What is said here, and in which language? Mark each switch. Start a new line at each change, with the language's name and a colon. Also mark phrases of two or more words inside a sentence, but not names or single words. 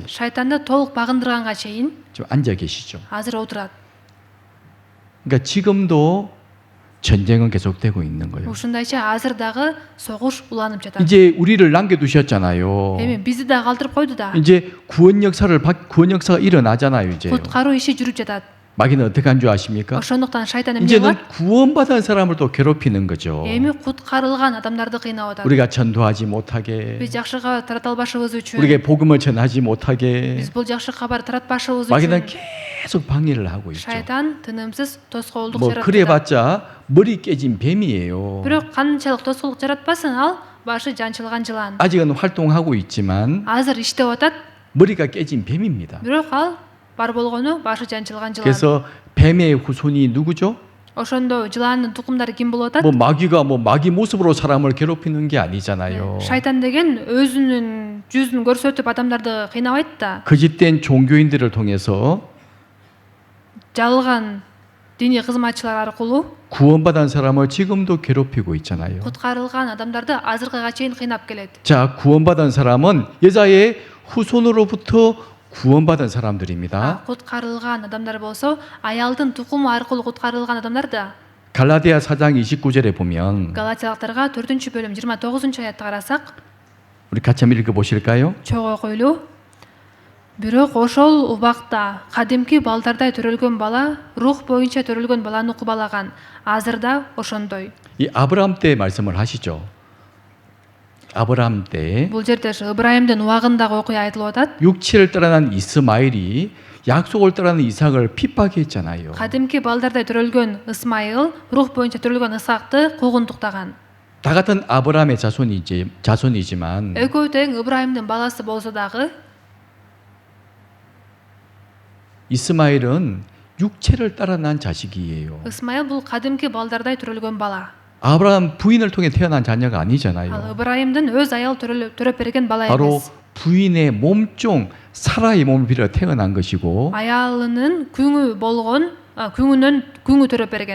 Kyrgyz: Шайтанды толук багындырганга чейин
Korean: 좀 앉아 계시죠.
Kyrgyz: азыр отурат.
Korean: 그러니까 지금도 전쟁은 계속되고 있는 거예요.
Kyrgyz: Ушундайча азыр дагы согуш уланып жатат.
Korean: 이제 우리를 남겨두셨잖아요.
Kyrgyz: Эми бизди да калтырып койду да.
Korean: 이제 구원 역사가 일어나잖아요. 이제
Kyrgyz: Куткаруу иши жүрүп жатат.
Korean: 마귀는 어떻게 한 줄 아십니까?
Kyrgyz: ошондуктан шайтан эмне
Korean: 이제는
Kyrgyz: кылат?
Korean: 구원받은 사람을 또 괴롭히는 거죠.
Kyrgyz: Эми куткарылган адамдарды кыйнап атат.
Korean: 우리가 전도하지 못하게,
Kyrgyz: Биз жакшыга тарата албашыбыз үчүн,
Korean: 우리에게 복음을 전하지 못하게
Kyrgyz: биз бул жакшы кабар таратпашыбыз
Korean: 마귀는
Kyrgyz: үчүн
Korean: 계속 방해를 하고 있죠.
Kyrgyz: шайтан тынымсыз тоскоолдук
Korean: 뭐
Kyrgyz: жаратып
Korean: 그래
Kyrgyz: жатат.
Korean: 봤자 머리 깨진 뱀이에요.
Kyrgyz: Бирок канчалык тоскоолдук жаратпасын, ал башы жанчылган жылан.
Korean: 아직은 활동하고 있지만
Kyrgyz: Азыр иштеп атат,
Korean: 머리가 깨진 뱀입니다.
Kyrgyz: бирок ал бар болгону башы жанчылган жылан.
Korean: 그래서 뱀의 후손이 누구죠?
Kyrgyz: Ошондо жыландын тукумдары ким болуп атат?
Korean: 뭐 마귀가 뭐 마귀 모습으로 사람을 괴롭히는 게 아니잖아요.
Kyrgyz: Шайтан деген өзүнүн жүзүн көрсөтүп адамдарды кыйнабайт да.
Korean: 거짓된 종교인들을 통해서
Kyrgyz: Жалган диний кызматчылар аркылуу
Korean: 구원받은 사람을 지금도 괴롭히고 있잖아요.
Kyrgyz: куткарылган адамдарды азыркыга чейин кыйнап келет.
Korean: 자, 구원받은 사람은 여자의 후손으로부터 구원받은 사람들입니다.
Kyrgyz: Куткарылган адамдар болсо, аялдын тукуму аркылуу куткарылган адамдар да.
Korean: 갈라디아 4장 29절에 보면
Kyrgyz: Галатиялыктарга 4-бөлүм 29-аятты карасак,
Korean: 우리 같이 한번 읽어 보실까요?
Kyrgyz: чогуу окуйлуу. Бирок ошол убакта кадимки балдардай төрөлгөн бала рух боюнча төрөлгөн баланы кубалаган. Азыр да ошондой.
Korean: 이 아브라함 때 말씀을 하시죠. 아브라함 때
Kyrgyz: Бул жерде Ыбрайымдын убагындагы окуя айтылып атат.
Korean: 육체를 따라난 이스마엘이 약속을 따라는 이삭을 핍박했잖아요.
Kyrgyz: Кадимки балдардай төрөлгөн Исмайыл рух боюнча төрөлгөн Исакты куугунтуктаган.
Korean: 다 같은 아브라함의 자손이지만
Kyrgyz: Экөө тең Ыбрайымдын баласы болсо дагы
Korean: 이스마엘은 육체를 따라난 자식이에요.
Kyrgyz: Исмайыл бул кадимки балдардай төрөлгөн бала.
Korean: 아브라함 부인을 통해 태어난 자녀가
Kyrgyz: Ал
Korean: 아니잖아요.
Kyrgyz: Ыбрайымдын өз аял төрөп берген бала
Korean: 바로
Kyrgyz: эмес.
Korean: 부인의 몸종 사라의 몸을 빌어 태어난 것이고
Kyrgyz: Аялынын күңү төрөп берген.